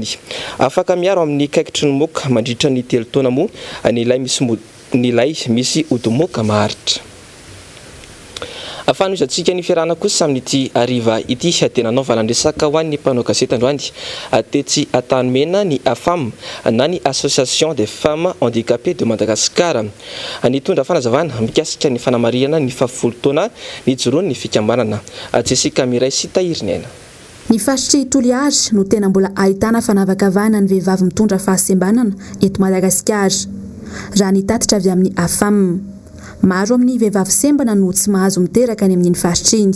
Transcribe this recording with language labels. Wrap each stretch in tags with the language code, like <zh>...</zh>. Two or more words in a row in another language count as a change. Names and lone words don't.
<mg>Afaka miaro amin'ny kaikitry ny moka mandritra ny 3 taona moa ny ilay misy odomoka maharitra. Afanoizatsika ny fiarahana kosa amin'ity ariva ity dia nanao valandresaka ho an'ny mpanao gazety androany tetsy Antanimena ny AFAM na ny Association des femmes handicapées de Madagascar. Nitondra fanazavana mikasika ny fanamariana ny 70 taona nijoroan'ny fikambanana. Jessica Miray sy Tahirinena. Ny faritry Toliary no tena mbola ahitana fanavakavahana ny vehivavy mitondra fahasembanana eto Madagasikara. Raha nitatitra avy amin'ny AFAM, maro amin'ny vehivavy sembana no tsy mahazo miteraka any amin'ny faritra iny.</mg>